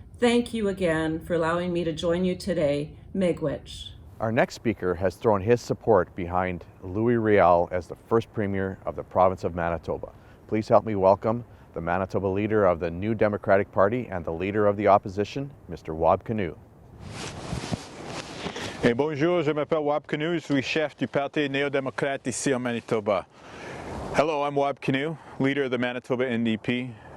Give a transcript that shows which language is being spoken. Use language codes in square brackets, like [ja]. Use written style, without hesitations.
[en] Thank you again for allowing me to join you today. Miigwech. Our next speaker has thrown his support behind Louis Riel as the first Premier of the province of Manitoba. Please help me welcome the Manitoba leader of the New Democratic Party and the leader of the opposition, Mr. Wab Kinew. [fr] Bonjour, je m'appelle Wab Kinew, je suis chef du Parti néo-démocrate ici en Manitoba. [en] Hello, I'm Wab Kinew, leader of the Manitoba NDP.